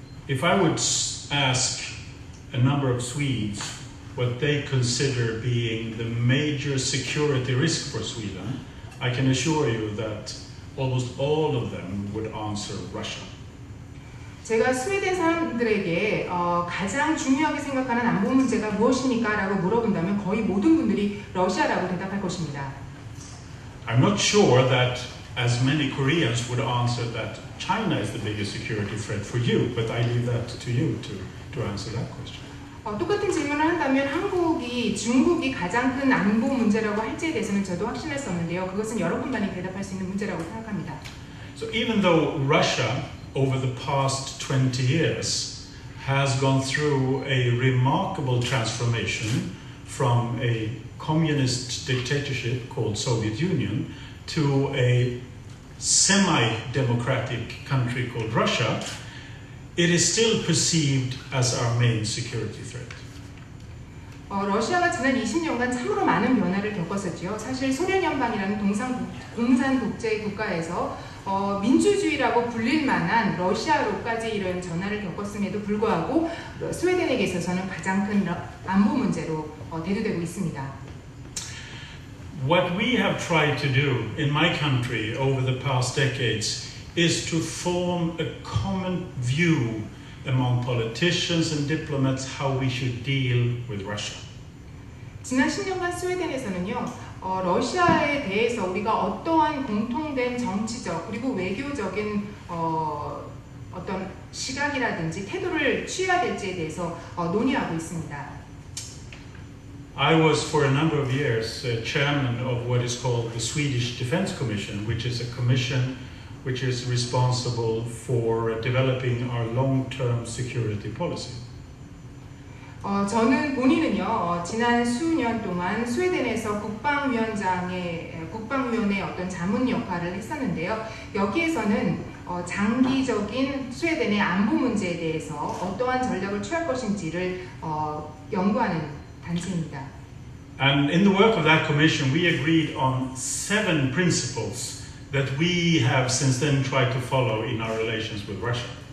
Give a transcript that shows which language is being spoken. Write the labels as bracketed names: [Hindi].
[English] If I would ask a number of Swedes what they consider being the major security risk for Sweden, I can assure you that almost all of them would answer Russia. [Korean] 제가 스웨덴 사람들에게 가장 중요하게 생각하는 안보 문제가 무엇입니까? 라고 물어본다면 거의 모든 분들이 러시아라고 대답할 것입니다. [English] I'm not sure that as many Koreans would answer that China is the biggest security threat for you, but I leave that to you to answer that question. [Korean] 똑같은 질문을 한다면 한국이 중국이 가장 큰 안보 문제라고 할지에 대해서는 저도 확신할 수 없는데요. 그것은 여러분만이 대답할 수 있는 문제라고 생각합니다. [English] So even though Russia over the past 20 years has gone through a remarkable transformation from a communist dictatorship called Soviet Union to a semi-democratic country called Russia, it is still perceived as our main security threat. [Korean] 러시아가 지난 20년간 참으로 많은 변화를 겪었었죠. 사실 소련 연방이라는 공산 독재 국가에서 민주주의라고 불릴 만한 러시아로까지 이런 전환을 겪었음에도 불구하고 스웨덴에게 있어서는 가장 큰 안보 문제로 대두되고 있습니다. [English] What we have tried to do in my country over the past decades is to form a common view among politicians and diplomats how we should deal with Russia. [Korean] 지난 10년간 스웨덴에서는요, 러시아에 대해서 우리가 어떠한 공통된 정치적 그리고 외교적인 어떤 시각이라든지 태도를 취해야 될지에 대해서 논의하고 있습니다. [English] I was for a number of years chairman of what is called the Swedish Defense Commission, which is a commission which is responsible for developing our long-term security policy. [Korean] 저는 본인은요, 지난 수년 동안 스웨덴에서 국방위원회의 어떤 자문 역할을 했었는데요. 여기에서는 장기적인 스웨덴의 안보 문제에 대해서 어떠한 전략을 취할 것인지를 연구하는 단체입니다. [English] And in the work of that commission, we agreed on 7 principles that we have since then tried to follow in our relations with Russia.